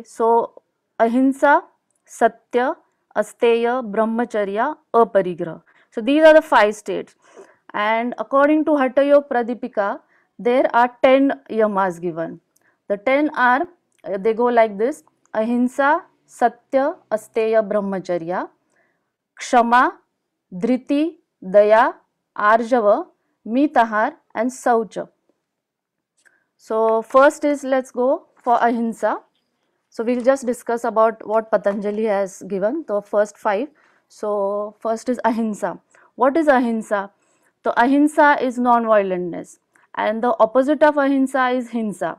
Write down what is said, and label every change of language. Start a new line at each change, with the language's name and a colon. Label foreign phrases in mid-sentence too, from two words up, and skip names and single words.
Sanskrit: So Ahinsa, Satya, Asteya, Brahmacharya, Aparigraha.
English: So these are the 5 states. And according to Hatha Yoga Pradipika, there are 10 yamas given. The 10 are, they go like this:
Sanskrit: Ahinsa, Satya, Asteya, Brahmacharya, Kshama, Dhriti, Daya, Arjava, Mitahar and Saucha.
English: So first is, let's go for Ahinsa. So we'll just discuss about what Patanjali has given, the first 5. So first is Ahinsa. What is Ahinsa? So Ahinsa is non-violentness, and the opposite of Ahinsa is Hinsa.